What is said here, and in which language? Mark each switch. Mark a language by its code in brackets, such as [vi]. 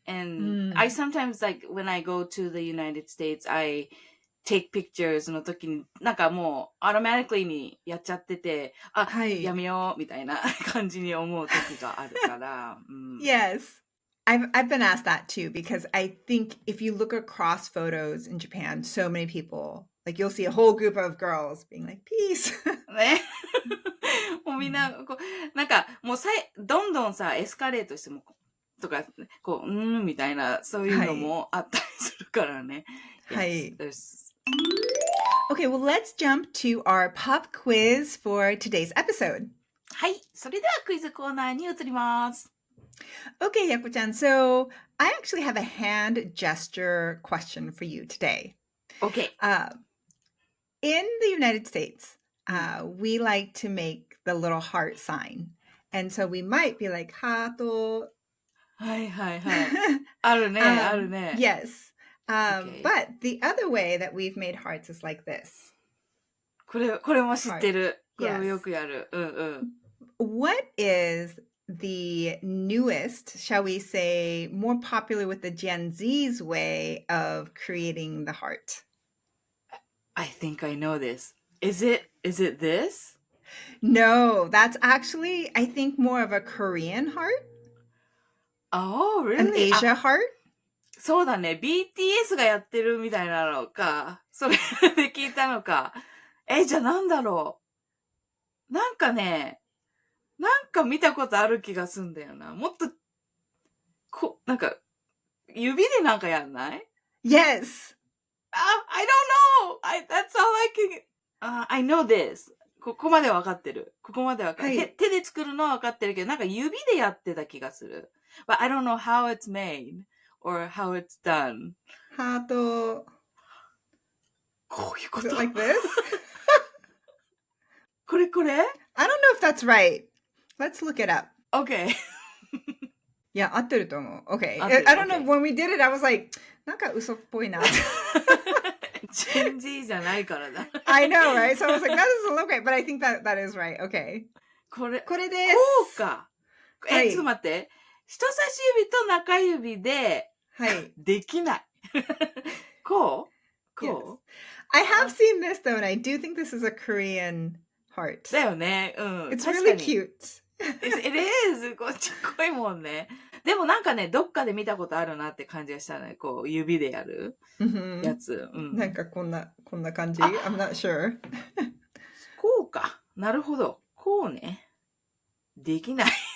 [en] And I sometimes, like, when I go to the United States, I take pictures [ja] の時に、なんかもう、 [en] automatically [ja] にやっちゃってて、やめよう、みたいな感じに思う時があるから。 [en] Yes. I've been asked that too, because I think if you look across photos in Japan, so many people, like you'll see a whole group of girls being like, peace. [ja] ね。もうみんな、なんかもうどんどんさ、エスカレートしても、とか、みたいな、そういうのもあったりするからね。はい。 [en] Okay, well, let's jump to our pop quiz for today's episode. [ja] はい。それではクイズコーナーに移ります。 [en] Okay, Yako-chan. So I actually have a hand gesture question for you today. Okay. In the United States, we like to make the little heart sign. And so we might be like, hato. [ja] はいはいはい。あるね、あるね。 [en] Yes. But the other way that we've made hearts is like this. [ja] これも知ってる。これもよくやる。 [en] What is the newest, shall we say, more popular with the Gen Z's way of creating the heart? I think I know this. Is it this? No, that's actually, I think, more of a Korean heart. Oh, really? An Asia heart? [ja] そうだね。 BTS がやってるみたいなのか。それで聞いたのか。じゃあなんだろう。なんかね、なんか見たことある気がすんだよな。もっと、なんか、指でなんかやんない？ [en] Yes. I don't know. That's all I can. I know this. [ja] ここまでわかってる。ここまでわかってる。手で作るのはわかってるけど、なんか指でやってた気がする。 [en] But I don't know how it's made or how it's done. [ja] ハート。こういうこと。 [en] Is it like this? [ja] これ [en] I don't know if that's right. Let's look it up. Okay. [ja] いや、合ってると思う。 [en] Okay. I don't know. When we did it, I was like, [ja] なんか嘘っぽいな。チェンジじゃないからだ。 [en] I know, right? So I was like, that doesn't look right. But I think that is right. [ja] Okay. これです。こうか。ちょっと待って。人差し指と中指で、できない。こう [en] Yes. I have seen this though, and I do think this is a Korean heart. [ja] だよね。 [en] It's really cute. It is! [ja] こっちっこいもんね。でもなんかね、どっかで見たことあるなって感じがしたね。こう、指でやるやつ。なんかこんな感じ ? [en] I'm not sure. [ja] こうか。なるほど。こうね。できない。